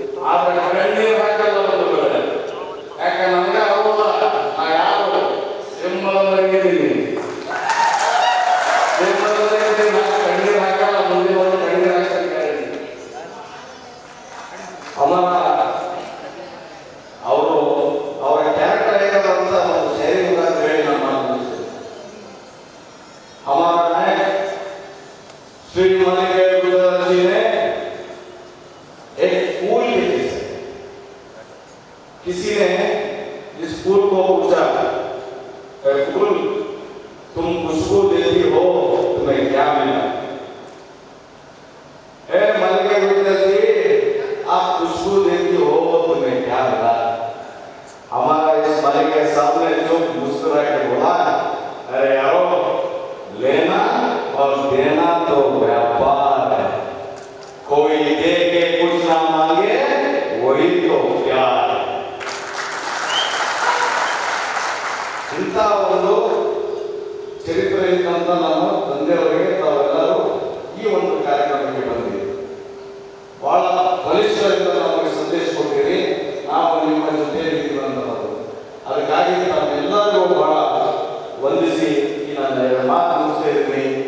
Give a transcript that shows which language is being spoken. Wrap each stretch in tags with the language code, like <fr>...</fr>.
<kn>ಆದ್ರೆ ಕಣ್ಣೀರು ಹಾಕಲ್ಲ ಒಂದು ವೇಳೆ, ಯಾಕೆ ನಮ್ಗೆ ಅವಲ್ಲ, ನಾ ಯಾರು ಸಿಂಹದವರೆಗಿದ್ದೀನಿ, ನಾನು ಕಣ್ಣೀರು ಹಾಕಲ್ಲ. ಮುಂದೆ ಒಂದು ಕಣ್ಣೀರು ಹಾಕಕ್ಕೆ ಅಮ್ಮ ಅವರು ಅವರ ಕ್ಯಾರೆಕ್ಟರ್ ಹೇಗಂತ ಒಂದು ಶೈಲಿ ಅಂತ ಹೇಳಿ ನಾನು ಮಾತನಾಡ್ತೀನಿ.</kn> <hi>हमारा नायक श्री मालिक गुजरात जी ने एक फूल के जैसे, किसी ने इस फूल को पूछा, फूल तुम खुशबू देती हो, तुम्हें क्या मिला? हे मालिक गुजरात जी, आप खुशबू देती हो, तुम्हें क्या मिला? हमारा इस मालिक के सामने जो मुस्कुरा के बोला, अरे यारो, लेना और देना तो व्यापार है, कोई दे के कुछ ना मांगे वही तो प्यार है.</hi> <kn>ಇಂಥ ಒಂದು ಚರಿತ್ರೆ ಇದ್ದಂತ ನಮ್ಮ ತಂದೆಯವರಿಗೆ ತಾವೆಲ್ಲರೂ ಈ ಒಂದು ಕಾರ್ಯಕ್ರಮಕ್ಕೆ ಬಂದಿದ್ದೀವಿ. ಬಹಳ ಬಲಿಷ್ಠರಿಂದ ನಮಗೆ ಸಂದೇಶ ಕೊಟ್ಟಿರಿ, ನಾವು ನಿಮ್ಮ ಜೊತೆ ಇದ್ದೀವಂತದ್ದು. ಅದಕ್ಕಾಗಿ ತಾವೆಲ್ಲರಿಗೂ ಬಹಳ ವಂದಿಸಿ ನಾನು ಮಾತು ಮುಗಿಸ್ತಾ ಇದ್ದೀನಿ.</kn>